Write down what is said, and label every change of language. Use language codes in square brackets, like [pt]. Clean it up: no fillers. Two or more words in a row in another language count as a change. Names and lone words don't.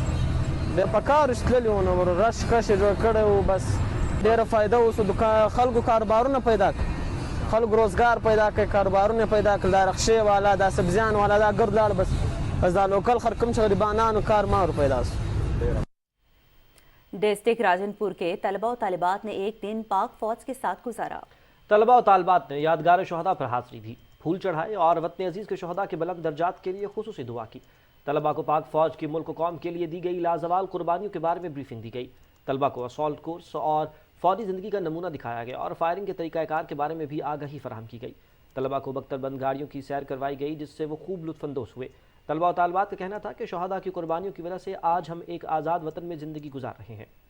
[ps] ډېر په کار تللي وو، نو رش کش یې جوړ کړی وو. بس ډېره فایده وسو. خلکو کاروبارونه پیدا کړ، خلکو روزګار پیدا کړ، کاروبارونه پیدا کړل. دا رخشې والا، دا سبزیان والا، دا ګرد لاړ. بس دا لوکل خلک کوم چې غریبانانو کار مار پیدا سو. [ur] ڈسٹرکٹ راجنپور کے طلبہ اور طالبات نے ایک دن پاک فوج کے ساتھ گزارا. طلبہ اور طالبات نے یادگار شہدا پر حاضری دی، پھول چڑھائے اور وطن عزیز کے شہدا کے بلند درجات کے لیے خصوصی دعا کی. طلبہ کو پاک فوج کی ملک و قوم کے لیے دی گئی لازوال قربانیوں کے بارے میں بریفنگ دی گئی۔ طلبہ کو اسالٹ کورس اور فوجی زندگی کا نمونہ دکھایا گیا اور فائرنگ کے طریقہ کار کے بارے میں بھی آگاہی فراہم کی گئی۔ طلبہ کو بختر بند گاڑیوں کی سیر کروائی گئی جس سے وہ خوب لطف اندوز ہوئے۔ طلبہ و طالبات کا کہنا تھا کہ شہداء کی قربانیوں کی وجہ سے آج ہم ایک آزاد وطن میں زندگی گزار رہے ہیں۔